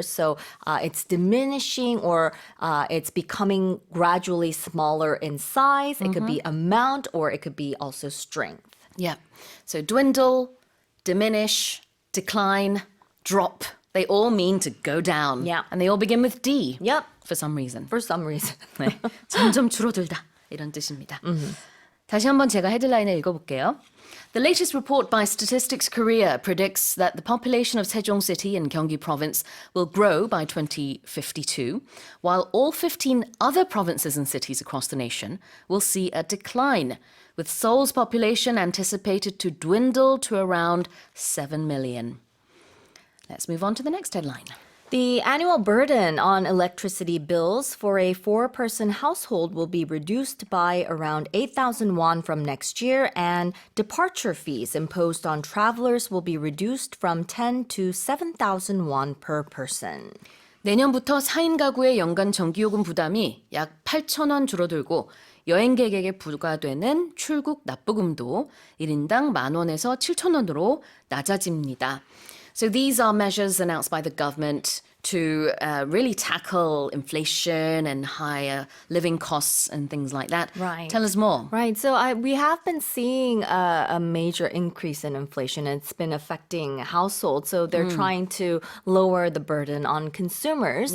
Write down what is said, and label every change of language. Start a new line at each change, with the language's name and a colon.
English: So it's diminishing or it's becoming gradually smaller in size. It could be amount or it could be also strength. Yeah. So dwindle, diminish, decline, drop. They all mean to go down. Yeah. And they all begin with D. Yep. For some reason. For some reason.
Korean: 네, 점점 줄어들다 이런 뜻입니다. 다시 한번 제가 헤드라인을 읽어볼게요.
English: The latest report by Statistics Korea predicts that the population of Sejong City in Gyeonggi Province will grow by 2052, while all 15 other provinces and cities across the nation will see a decline, with Seoul's population anticipated to dwindle to around 7 million. Let's move on to the next headline. The annual burden on electricity bills for a four-person household will be reduced by around 8,000 won from next year, and departure fees imposed on travelers will be reduced from 10 to 7,000 won per person.
Korean: 내년부터 4인 가구의 연간 전기요금 부담이 약 8,000원 줄어들고 여행객에게 부과되는 출국 납부금도 1인당 10,000원에서 7,000원으로 낮아집니다.
English: So these are measures announced by the government to really tackle inflation and higher living costs and things like that. Right. Tell us more. Right. So we have been seeing a major increase in inflation. It's been affecting households. So they're trying to lower the burden on consumers.